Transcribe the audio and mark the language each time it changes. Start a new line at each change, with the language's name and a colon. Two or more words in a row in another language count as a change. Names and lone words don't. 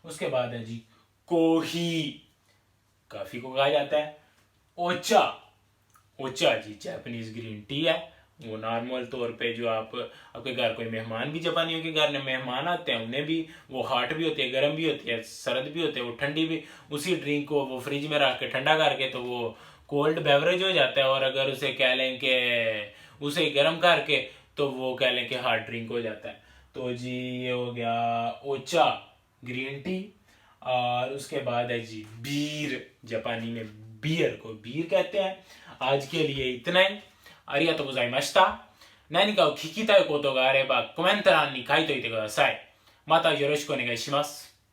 Hindi: उसके बाद है जी कोही, कॉफी को कहा जाता है, ओचा, ओचा जी
English: Japanese green tea
Hindi: है, वो नॉर्मल तौर पे जो आपके घर कोई मेहमान भी, जापानियों के घर में मेहमान आते हैं उन्हें भी वो हॉट भी होती है, गर्म भी होती है, सर्द भी होती है, वो ठंडी भी, उसी ड्रिंक को वो फ्रिज में रख के ठंडा करके तो वो
English: cold beverage
Hindi: हो जाता है, और अगर उसे कह लें कि उसे गर्म करके तो वो कह लें कि
English: hard drink
Hindi: हो जाता है। तो जी ये हो गया ओचा
English: green tea.
Hindi: और उसके बाद है जी बीर, जापानी में बियर को बीर कहते हैं। आज के लिए इतना ही।
Japanese: ありがとう ございました. 何かを聞きたいことがあればコメント欄に書いといてください。またよろしくお願いします。